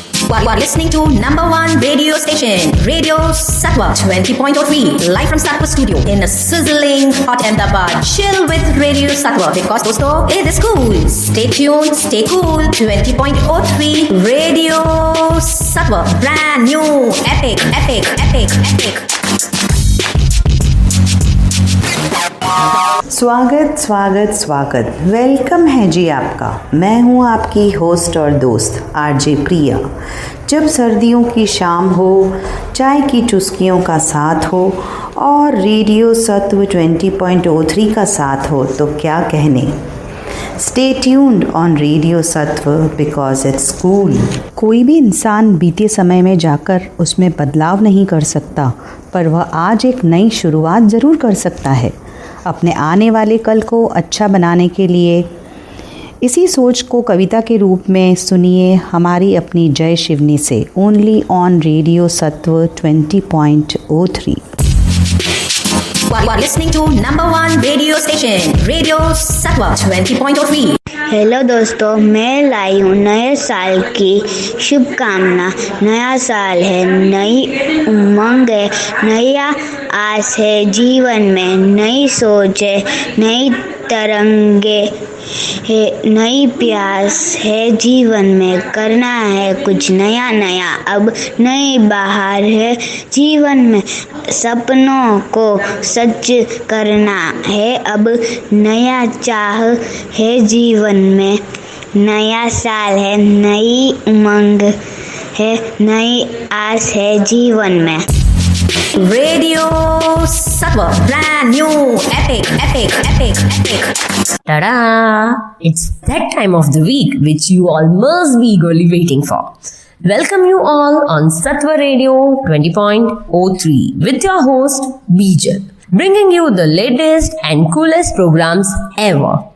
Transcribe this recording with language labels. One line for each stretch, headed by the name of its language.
English: You are listening to number one radio station, Radio Sattva 20.3, live from Sattva Studio in a sizzling hot Ahmedabad. Chill with Radio Sattva because दोस्तों it is cool. Stay tuned, stay cool. 20.3 Radio Sattva, brand new, epic, epic, epic, epic.
Hindi: स्वागत स्वागत स्वागत welcome है जी आपका। मैं हूँ आपकी host और दोस्त आरजे प्रिया। जब सर्दियों की शाम हो, चाय की चुस्कियों का साथ हो और रेडियो सत्व 20.3 का साथ हो तो क्या कहने।
English: Stay tuned on radio Sattva because it's cool.
Hindi: कोई भी इंसान बीते समय में जाकर उसमें बदलाव नहीं कर सकता, पर वह आज एक नई शुरुआत ज़रूर कर सकता है अपने आने वाले कल को अच्छा बनाने के लिए। इसी सोच को कविता के रूप में सुनिए हमारी अपनी जय शिवनी से,
English: only on
Hindi: रेडियो सत्व 20.3।
English: You are listening to number one radio station, Radio Sattva 20.3.
Hindi: Hello दोस्तों, मैं लाई हूँ नए साल की शुभकामना। नया साल है, नई उमंग है, नया आस है जीवन में, नई सोच है, नई तरंगे है, नई प्यास है जीवन में, करना है कुछ नया नया, अब नई बहार है जीवन में, सपनों को सच करना है, अब नया चाह है जीवन में, नया साल है, नई उमंग है, नई आस है जीवन में।
English: Radio Sattva, brand new, epic, epic, epic, epic. Ta-da! It's that time of the week which you all must be eagerly waiting for. Welcome you all on Sattva Radio 20.3 with your host Bijan, bringing you the latest and coolest programs ever.